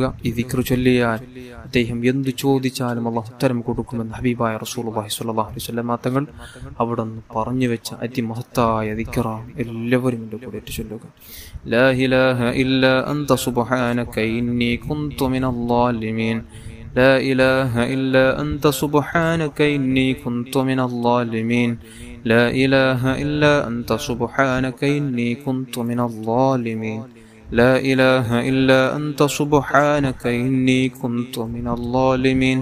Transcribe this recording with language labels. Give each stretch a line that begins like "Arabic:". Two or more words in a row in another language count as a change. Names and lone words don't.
Malayalam: ഈ ദിക്ർ ചൊല്ലിയാൽ അദ്ദേഹം എന്തു ചോദിച്ചാലും അള്ളാഹു ഉത്തരം കൊടുക്കുമെന്ന് ഹബീബായ
Arabic: رسول الله صلى الله عليه وسلم
Malayalam: തങ്ങൾ അവിടെ നിന്ന് പറഞ്ഞു വെച്ച അതിമഹത്തായ ദിക്റാണ്. എല്ലാവരും എൻ്റെ കൂടെ ഏറ്റു ചൊല്ലുക.
Arabic: لا إله إلا أنت سبحانك إني كنت من الظالمين. لا إله إلا أنت سبحانك إني كنت من الظالمين. لا إله إلا أنت سبحانك إني كنت من الظالمين. لا إله إلا أنت سبحانك إني كنت من الظالمين.